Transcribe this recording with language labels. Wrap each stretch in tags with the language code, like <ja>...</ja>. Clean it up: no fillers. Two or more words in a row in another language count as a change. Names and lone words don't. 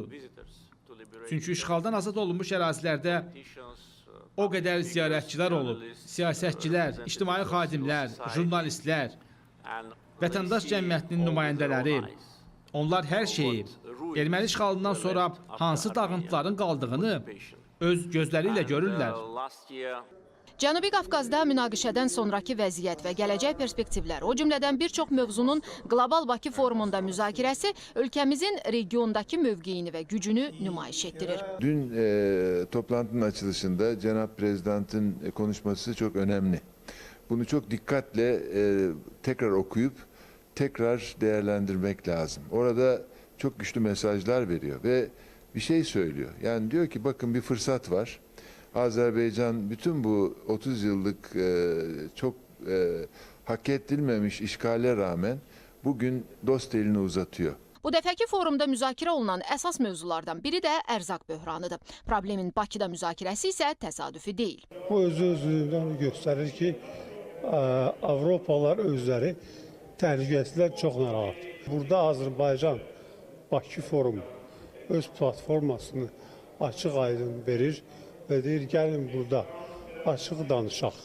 <az>Çünki işğaldan azad olunmuş ərazilərdə o qədər ziyarətçilər olub, siyasətçilər, ictimai xadimlər, jurnalistlər, vətəndaş cəmiyyətinin nümayəndələri, onlar hər şeyi, erməni işğalından sonra hansı dağıntıların qaldığını öz gözləri ilə görürlər. Cənubi Qafqazda münaqişədən sonraki vəziyyət və gələcək perspektivlər, o cümlədən bir çox mövzunun Qlobal Bakı forumunda müzakirəsi ölkəmizin regiondakı mövqeyini və gücünü nümayiş etdirir.</az> <tr>Dün toplantının açılışında Cenab Prezident'in konuşması çok önemli. Bunu çok dikkatle tekrar okuyup tekrar değerlendirmek lazım. Orada çok güçlü mesajlar veriyor ve bir şey söylüyor. Yani diyor ki bakın bir fırsat var. Azerbaycan bütün bu 30 yıllık çok hak edilmemiş işgale rağmen bugün dost elini uzatıyor.</tr> <az>Bu dəfəki forumda müzakirə olunan əsas mövzulardan biri də ərzaq böhranıdır. Problemin Bakıda müzakirəsi isə təsadüfi deyil. Bu özü-özündən göstərir ki, Avropalılar özləri təhlükəsizlər çox narahat. Burada Azərbaycan Bakı forumu öz platformasını açıq-aydın verir və deyir, gəlin burada açıq danışaq.</az>